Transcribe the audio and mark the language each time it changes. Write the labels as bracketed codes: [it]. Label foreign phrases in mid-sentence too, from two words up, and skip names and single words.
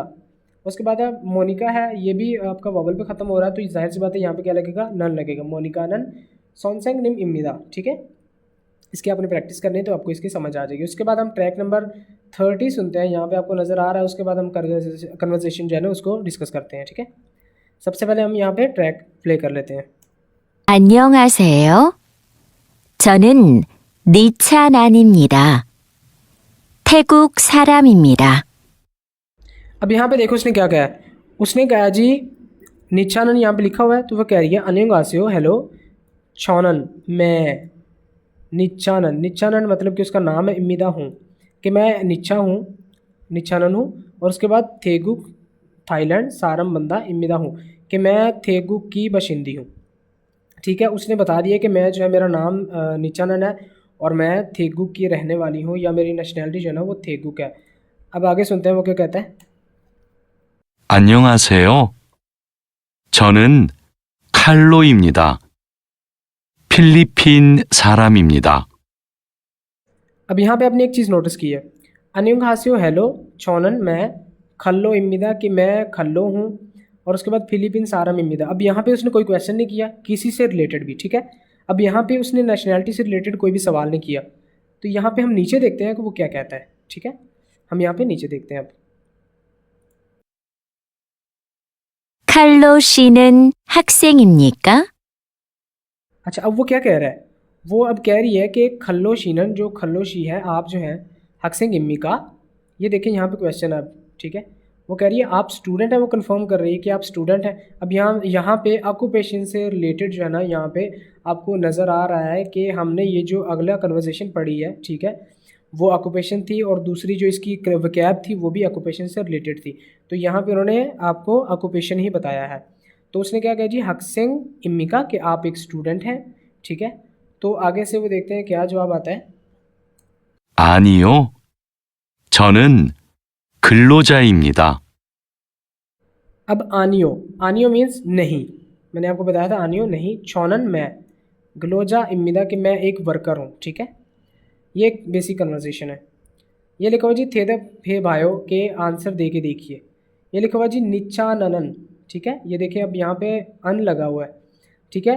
[hi] उसके बाद अब मोनिका है, ये भी आपका वॉवल पे ख़त्म हो रहा है तो जाहिर सी बात है यहाँ पे क्या लगेगा, नन लगेगा, मोनिका [ko] 는 선생님 입니다, [hi] ठीक है। इसकी आपने प्रैक्टिस करनी है तो आपको इसकी समझ आ जाएगी। उसके बाद हम ट्रैक नंबर 30 सुनते हैं, यहाँ पे आपको नज़र आ रहा है, उसके बाद हम कन्वर्सेशन जो है ना उसको डिस्कस करते हैं, ठीक है। सबसे पहले हम यहाँ पे ट्रैक प्ले कर लेते हैं। [ko] 안녕하세요. 저는 니차난입니다. 태국 사람입니다. [hi] अब यहाँ पे देखो उसने क्या कहा है, उसने कहा जी निचानन, यहाँ पे लिखा हुआ है तो वह कह रही है अन्यंगास्यो, हेलो, छौनन मैं, निचानन, निचानन मतलब कि उसका नाम है, इम्मिदा हूँ, कि मैं निचा हूँ, निचानन हूँ। और उसके बाद थेगुक थाईलैंड, [ko] 사람 반다 입니다 [hi] हूँ, कि मैं थेगुक की बशिंदी हूँ, ठीक है। उसने बता दिया कि मैं जो है मेरा नाम निचानन है और मैं थेगुक की रहने वाली हूँ, या मेरी नेशनैलिटी जो है ना वो थेगुक है। अब आगे सुनते हैं वो क्या कहता है। [ko] 안녕하세요. 저는 칼로입니다. 필리핀 사람입니다. [hi] अब यहाँ पे आपने एक चीज़ नोटिस की है, [ko] 안녕 하세요 [hi] हेलो, छोनन मैं, [ko] 칼로 입니다 [hi] कि मैं खल्लो हूँ, और उसके बाद [ko] 필리핀 사람 입니다. [hi] अब यहाँ पे उसने कोई क्वेश्चन नहीं किया किसी से रिलेटेड भी, ठीक है। अब यहाँ पे उसने नेशनैलिटी से रिलेटेड कोई भी सवाल नहीं किया, तो यहाँ पे हम नीचे देखते हैं कि वो क्या कहता है, ठीक है। हम यहाँ पे नीचे देखते हैं अब। [ko] 칼로 씨는 학생입니까? [hi] अच्छा, अब वो क्या कह रहा है, वो अब कह रही है कि [ko] 칼로 씨는, [hi] जो खल्लो शी है, आप जो हैं [ko] 학생 입니 까, [hi] ये देखें यहाँ पे क्वेश्चन है अब, ठीक है। वो कह रही है आप स्टूडेंट हैं, वो कंफर्म कर रही है कि आप स्टूडेंट हैं। अब यहाँ पे ऑक्यूपेशन से रिलेटेड जो है ना, यहाँ पे आपको नज़र आ रहा है कि हमने ये जो अगला कन्वर्सेशन पढ़ी है, ठीक है, वो ऑक्यूपेशन थी, और दूसरी जो इसकी वकैब थी वो भी ऑक्यूपेशन से रिलेटेड थी, तो यहाँ पे उन्होंने आपको ऑक्यूपेशन ही बताया है। तो उसने क्या कहा जी, [ko] 학생 입니까, [hi] कि आप एक स्टूडेंट हैं, ठीक है। तो आगे से वो देखते हैं क्या जवाब आता है। [ko] 아니요. 저는 근로자입니다. [hi] अब आनियो, आनियो मीन्स नहीं, मैंने आपको बताया था आनियो नहीं, छोनन मैं, [ko] 근로자 입니다 [hi] कि मैं एक वर्कर हूँ, ठीक है। ये एक बेसिक कन्वर्सेशन है। ये लिखा हुआ जी थे द फे भाइयों के आंसर दे के देखिए। ये लिखा हुआ जी निचाननन, ठीक है, ये देखिए अब यहाँ पे अन लगा हुआ है, ठीक है।